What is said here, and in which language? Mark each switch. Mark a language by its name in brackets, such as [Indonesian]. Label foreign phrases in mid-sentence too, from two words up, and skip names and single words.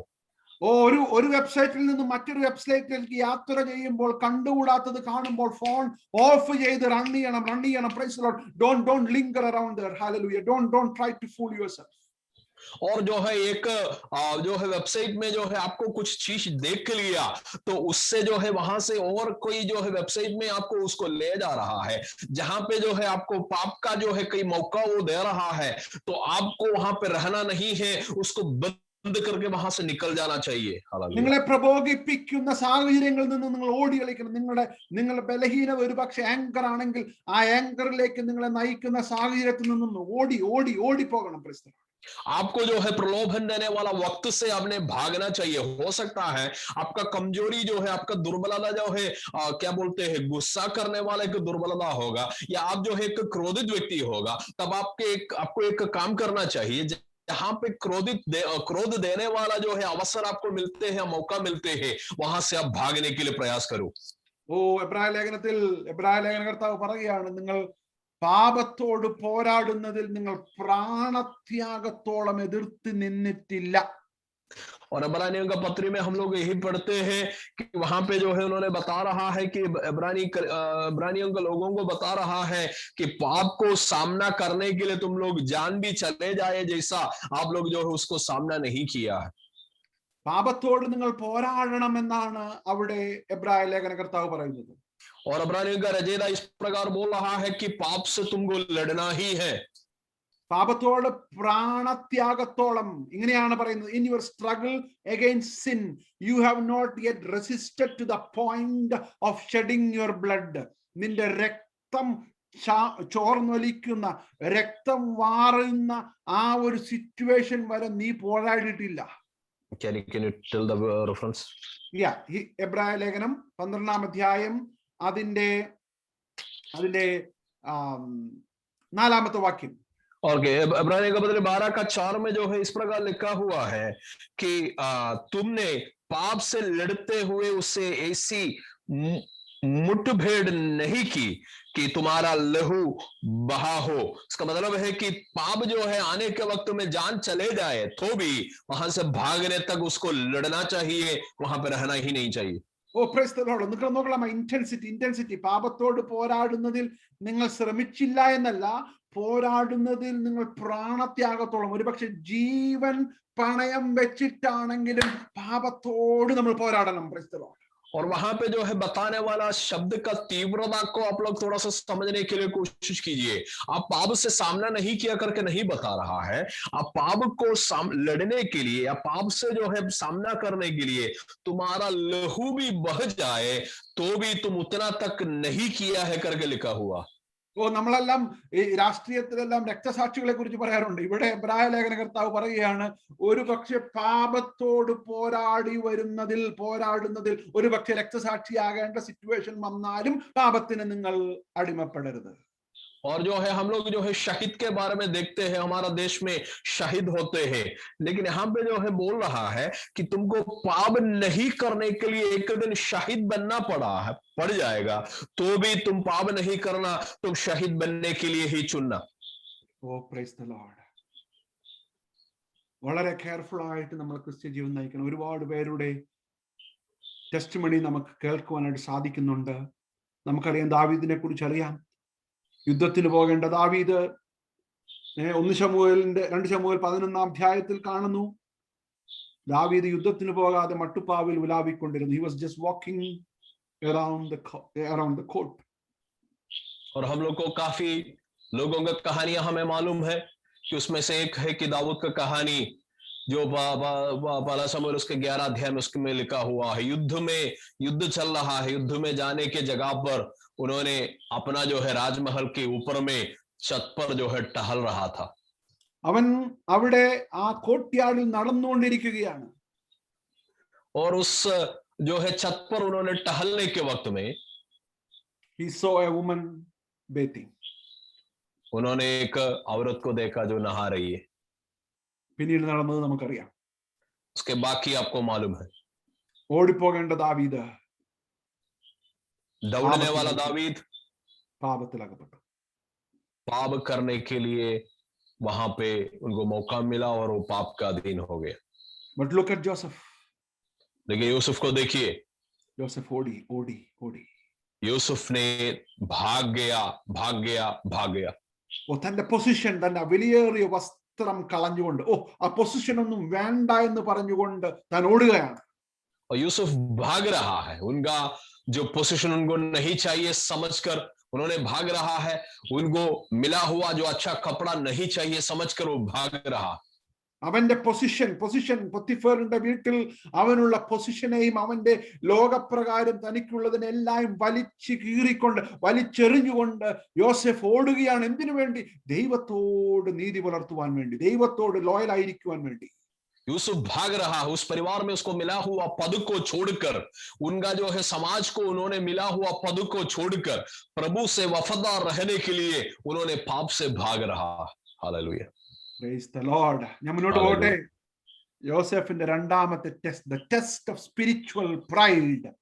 [Malayalam] ഒരു വെബ്സൈറ്റിൽ നിന്ന് മറ്റൊരു വെബ്സൈറ്റിലേക്ക് യാത്ര ചെയ്യുമ്പോൾ കണ്ടുകൂടാത്തത് കാണുമ്പോൾ [English] phone off [Malayalam] ചെയ്ത് റൺ ചെയ്യണം. [English] Praise the Lord. Don't linger around there. Hallelujah. Don't try to fool yourself. [Hindi] और जो है एक जो है वेबसाइट में जो है आपको कुछ चीज देख लिया तो उससे जो है वहां से और कोई जो है वेबसाइट में आपको उसको ले जा रहा है, जहां पे जो है आपको पाप का जो है कई मौका वो दे रहा है, तो आपको वहां पे रहना नहीं है, उसको बंद करके वहां से निकल जाना चाहिए। [Malayalam] നിങ്ങളെ പ്രബോധിപ്പിക്കുന്ന സാഹചര്യങ്ങളിൽ നിന്ന് നിങ്ങൾ ഓടി കളിക്കണം. നിങ്ങളുടെ ബലഹീനത ഒരു പക്ഷെ ആങ്കർ ആണെങ്കിൽ ആ ആങ്കറിലേക്ക് നിങ്ങളെ നയിക്കുന്ന സാഹചര്യത്തിൽ നിന്നും ഓടി പോകണം. [Hindi] आपको जो है प्रलोभन देने वाला वक्त से आपने भागना चाहिए। हो सकता है आपका कमजोरी जो है, आपका दुर्बलता जो है क्या बोलते हैं, गुस्सा करने वाला एक दुर्बलता होगा, या आप जो है एक क्रोधित व्यक्ति होगा, तब आपको एक काम करना चाहिए जहां पे क्रोध देने वाला जो है अवसर आपको मिलते हैं, मौका मिलते हैं, वहां से आप भागने के लिए प्रयास करो। [Malayalam] എബ്രായ ലേഖനകർത്താവ് പറയുകയാണ്, നിങ്ങൾ പാപത്തോട് പോരാടുന്നതിൽ നിങ്ങൾ പ്രാണത്യാഗത്തോളം എതിർത്ത് നിന്നിട്ടില്ല. [Hindi] और इब्रानियों का पत्री में हम लोग यही पढ़ते हैं कि वहां पे जो है उन्होंने बता रहा है कि इब्रानियों के लोगों को बता रहा है कि पाप को सामना करने के लिए तुम लोग जान भी चले जाए जैसा आप लोग जो है उसको सामना नहीं किया है। [Malayalam] പാപത്തോട് നിങ്ങൾ പോരാടണമെന്നാണ് അവിടെ എബ്രായ ലേഖനകർത്താവ് പറയുന്നത്. [Hindi] और इब्रानियों का रचयिता इस प्रकार बोल रहा है कि पाप से तुमको लड़ना ही है। [Malayalam] പാപത്തോട് പ്രാണത്യാഗത്തോളം ഇങ്ങനെയാണ് പറയുന്നത്. [English] In your struggle against sin you have not yet resisted to the point of shedding your blood. [Malayalam] നിന്റെ രക്തം ചോർന്നൊലിക്കുന്ന, രക്തം വാറുന്ന ആ ഒരു സിറ്റുവേഷൻ വരെ നീ പോരാടിയിട്ടില്ല. [English] Can you tell the reference? [Malayalam] എബ്രായ ലേഖനം 12-ാം അധ്യായം അതിന്റെ 4-ാമത്തെ വാക്യം. [Hindi] और इब्रानियों का पत्र 12:4 में जो है इस प्रकार लिखा हुआ है कि तुमने पाप से लड़ते हुए उससे ऐसी मुठभेड़ नहीं की कि तुम्हारा लहू बहा हो। इसका मतलब है कि पाप जो है आने के वक्त में जान चले जाए तो भी वहां से भागने तक उसको लड़ना चाहिए, वहां पे रहना ही नहीं चाहिए। [English] Praise the Lord. [Malayalam] നിങ്ങൾ നോക്കണം, ഇന്റൻസിറ്റി. പാപത്തോട് പോരാടുന്നതിൽ നിങ്ങൾ ശ്രമിച്ചില്ല എന്നല്ല, പോരാടുന്നതിൽ നിങ്ങൾ പ്രാണത്യാഗത്തോളം, ഒരുപക്ഷെ ജീവൻ പണയം വെച്ചിട്ടാണെങ്കിലും പാപത്തോട് നമ്മൾ പോരാടണം. [English] Praise the Lord. [Hindi] और वहां पे जो है बताने वाला शब्द का तीव्रता को आप लोग थोड़ा सा समझने के लिए कोशिश कीजिए। आप पाप से सामना नहीं किया करके नहीं बता रहा है, आप पाप को लड़ने के लिए या पाप से जो है सामना करने के लिए तुम्हारा लहू भी बह जाए तो भी तुम उतना तक नहीं किया है करके लिखा हुआ। [Malayalam] നമ്മളെല്ലാം ഈ രാഷ്ട്രീയത്തിലെല്ലാം രക്തസാക്ഷികളെ കുറിച്ച് പറയാറുണ്ട്. ഇവിടെ എബ്രായ ലേഖനകർത്താവ് പറയുകയാണ്, ഒരു പക്ഷെ പാപത്തോട് പോരാടുന്നതിൽ ഒരു പക്ഷെ രക്തസാക്ഷിയാകേണ്ട സിറ്റുവേഷൻ വന്നാലും പാപത്തിന് നിങ്ങൾ അടിമപ്പെടരുത്. [Hindi] और जो है हम लोग जो है शहीद के बारे में देखते हैं, हमारा देश में शहीद होते हैं, लेकिन यहाँ पे जो है बोल रहा है कि तुमको पाप नहीं करने के लिए एक दिन शहीद बनना पड़ जाएगा, तो भी तुम पाप नहीं करना, तुम शहीद बनने के लिए ही चुनना। [English] Praise the Lord. [Malayalam] വളരെ കെയർഫുൾ ആയിട്ട് നമ്മൾ ക്രിസ്ത്യ ജീവൻ നയിക്കണം. ഒരുപാട് പേരുടെ ടെസ്റ്റിമണി നമുക്ക് കേൾക്കുവാനായിട്ട് സാധിക്കുന്നുണ്ട്. നമുക്കറിയാം, ദാവീദിനെ കുറിച്ച് അറിയാം. യുദ്ധത്തിന് പോകേണ്ട ദാവീദ് 2 ശമൂവേൽ 11-ാം അധ്യായത്തിൽ കാണുന്നു, ദാവീദ് യുദ്ധത്തിന് പോകാതെ മട്ടുപ്പാവിൽ ഉലാവിക്കൊണ്ടിരുന്നു. [English] He was just walking around the court. [Hindi] और हम लोग को काफी लोगों का कहानियां हमें मालूम है कि उसमें से एक है कि दाऊद का कहानी जो पहला शमूएल उसके 11 अध्याय में उसमें लिखा हुआ है। युद्ध चल रहा है, युद्ध में जाने के जगह पर उन्होंने अपना जो है राजमहल के ऊपर में छत पर जो है टहल रहा था। [Malayalam] അവൻ അവിടെ ആ കോട്ടയാടിൽ നടന്നുകൊണ്ടിരിക്കുകയാണ്. [Hindi] और उस जो है छत पर उन्होंने टहलने के वक्त में [English] he saw a woman bathing. [Hindi] उन्होंने एक औरत को देखा जो नहा रही है. [Malayalam] പിന്നീട് നടന്നത് നമുക്കറിയാം. [Hindi] उसके बाकी आपको मालूम है. [Malayalam] ഓടിപ്പോകേണ്ട ദാവീദ് [Hindi] दौड़ने वाला दावीद [Malayalam] പാപത്തിലകപ്പെട്ടു. [Hindi] पाप करने के लिए वहां पे उनको मौका मिला और वो पाप का अधीन हो गया. [English] But look at Joseph. [Hindi] लेकिन यूसुफ को देखिए, [Malayalam] Joseph ഓടി. [Hindi] യൂസുഫ് ने भाग गया. [Malayalam] ഓ, തന്റെ പൊസിഷൻ, തന്റെ വിലയേറിയ വസ്ത്രം കളഞ്ഞുകൊണ്ട്, ആ പൊസിഷൻ ഒന്നും വേണ്ട എന്ന് പറഞ്ഞുകൊണ്ട് താൻ ഓടുകയാണ്. [Hindi] और यूसुफ भाग रहा है. उनका जो पोजीशन उनको नहीं चाहिए समझकर उन्होंने भाग रहा है. उनको मिला हुआ जो अच्छा कपड़ा नहीं चाहिए समझकर वो भाग रहा. [Malayalam] അവന്റെ പൊസിഷൻ പൊത്തിഫറിന്റെ വീട്ടിൽ അവനുള്ള പൊസിഷനെയും അവന്റെ ലോകപ്രകാരം തനിക്കുള്ളതിനെല്ലാം വലിച്ചു കീറിക്കൊണ്ട് വലിച്ചെറിഞ്ഞുകൊണ്ട് യോസെഫ് ഓടുകയാണ്. എന്തിനു വേണ്ടി? ദൈവത്തോട് നീതി പുലർത്തുവാൻ വേണ്ടി, ദൈവത്തോട് ലോയൽ ആയിരിക്കുവാൻ വേണ്ടി. [Hindi] यूसुफ भाग रहा है. उस परिवार में उसको मिला हुआ पद को छोड़कर, उनका जो है समाज को उन्होंने मिला हुआ पद को छोड़कर प्रभु से वफादार रहने के लिए उन्होंने पाप से भाग रहा. हालेलुया. [English] Praise the Lord. [Malayalam] ഞാൻ മുന്നോട്ട് പോകട്ടെ. യോസെഫിന്റെ രണ്ടാമത്തെ ടെസ്റ്റ്, [English] the test of spiritual pride.